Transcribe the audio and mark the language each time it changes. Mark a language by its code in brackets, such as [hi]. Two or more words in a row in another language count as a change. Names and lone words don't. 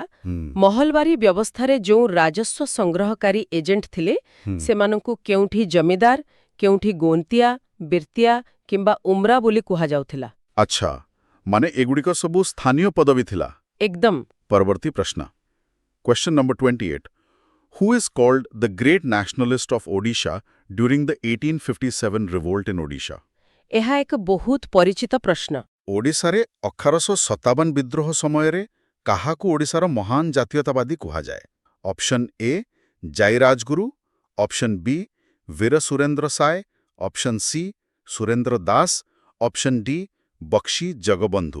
[or] ମହଲୱାରୀ ବ୍ୟବସ୍ଥାରେ ଯେଉଁ ରାଜସ୍ୱ ସଂଗ୍ରହକାରୀ ଏଜେଣ୍ଟ ଥିଲେ, ସେମାନଙ୍କୁ କେଉଁଠି ଜମିଦାର, କେଉଁଠି ଗୋନ୍ତିଆ, ବିର୍ତିଆ କିମ୍ବା ଉମ୍ରା ବୋଲି କୁହାଯାଉଥିଲା। ଆଚ୍ଛା, ମାନେ ଏଗୁଡ଼ିକ ସବୁ ସ୍ଥାନୀୟ ପଦବୀ ଥିଲା। ଏକଦମ। ପରବର୍ତ୍ତୀ ପ୍ରଶ୍ନ। [en] Question number 28. Who is called the great nationalist of Odisha during the 1857 revolt in Odisha? [or] ଏହା ଏକ ବହୁତ ପରିଚିତ ପ୍ରଶ୍ନ। ଓଡ଼ିଶାରେ 1857 ବିଦ୍ରୋହ ସମୟରେ କାହାକୁ ଓଡ଼ିଶାର ମହାନ ଜାତୀୟତାବାଦୀ କୁହାଯାଏ? [en] option A [or] ଜାଇରାଜଗୁରୁ, [en] option B [or] ବୀର ସୁରେନ୍ଦ୍ର ସାଏ, [en] option C [or] ସୁରେନ୍ଦ୍ର ଦାସ, [en] option D [or] ବକ୍ସି ଜଗବନ୍ଧୁ।